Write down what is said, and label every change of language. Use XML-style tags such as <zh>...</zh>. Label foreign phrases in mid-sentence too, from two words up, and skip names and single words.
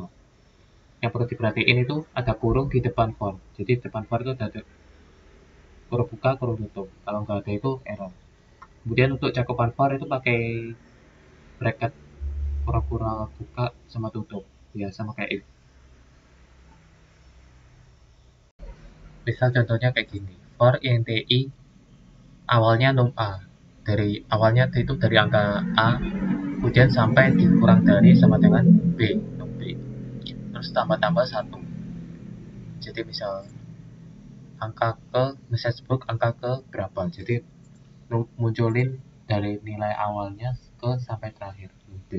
<id>Yang perlu diperhatiin itu ada kurung di depan for, jadi di depan for itu ada kurung buka, kurung tutup, kalau nggak ada itu error. Kemudian untuk cakupan for itu pakai bracket pura-pura buka sama tutup, ya sama kayak if. Misal contohnya kayak gini, for int i awalnya num a, dari awalnya itu dari angka a, kemudian sampai dikurang dari sama dengan b, num b, terus tambah-tambah 1. Jadi misal angka ke</id> <en>message box</en> <id>angka ke berapa, jadi munculin dari nilai awalnya ke sampai terakhir num b.</id>